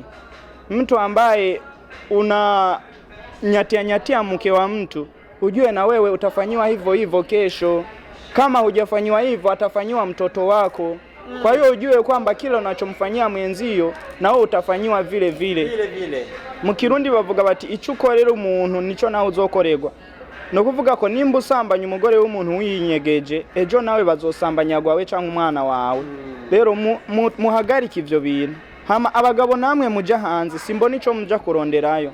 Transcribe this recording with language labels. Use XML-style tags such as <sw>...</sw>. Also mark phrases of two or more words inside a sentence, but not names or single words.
<sw>Mtu ambaye nyatia mke wa mtu ujue na wewe utafanyiwa hivyo kesho. Kama hujafanyiwa hivyo atafanyiwa mtoto wako. Kwa hiyo ujue kwamba kila unachomfanyia mwenzio na wewe utafanyiwa vile.</sw> <rn>Mukirundi bavuga bati icukorera umuntu nico nawe uzokoregwa. No kuvuga ko nimba usambanya umugore w'umuntu winyegeje ejo nawe bazosambanya gwawe cyangwa umwana wawe. Rero muhagarika ivyo bintu. Hama abagabo namwe muja hanze simbona ico muja kuronderayo.</rn>